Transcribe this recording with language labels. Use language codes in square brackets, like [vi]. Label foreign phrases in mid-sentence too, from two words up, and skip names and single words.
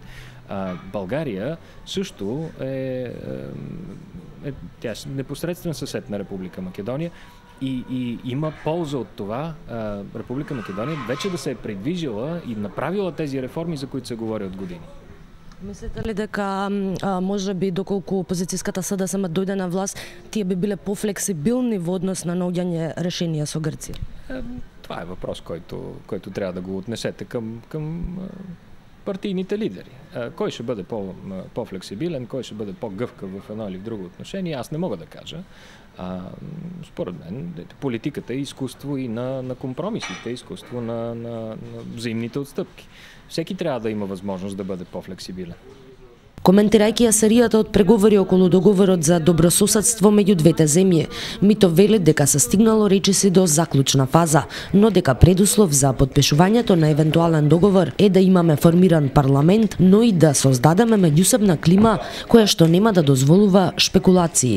[bg] България също тя е непосредствен съсед на Република Македония и има полза от това Република Македония вече да се е придвижила и направила тези реформи, за които се говори от години. [mk] Мислите ли дека може би доколку опозицијската СДСМ дојде на власт, тие би биле пофлексибилни во однос на наоѓање решенија со Грција? [bg] Това е въпрос, който трябва да го отнесете към партийните лидери. Кой ще бъде по-флексибилен, кой ще бъде по-гъвкав в едно или в друго отношение, аз не мога да кажа. Според мен политиката е изкуство и на компромисите, изкуство на взаимните отстъпки. Всеки трябва да има възможност да бъде по-флексибилен. [mk] Коментирајќи ја серијата од преговори околу договорот за добрососедство меѓу двете земји, Митов вели дека се стигнало речиси до заклучна фаза, но дека предуслов за подпишувањето на евентуален договор е да имаме формиран парламент, но и да создадеме меѓусебна клима која што нема да дозволува шпекулации.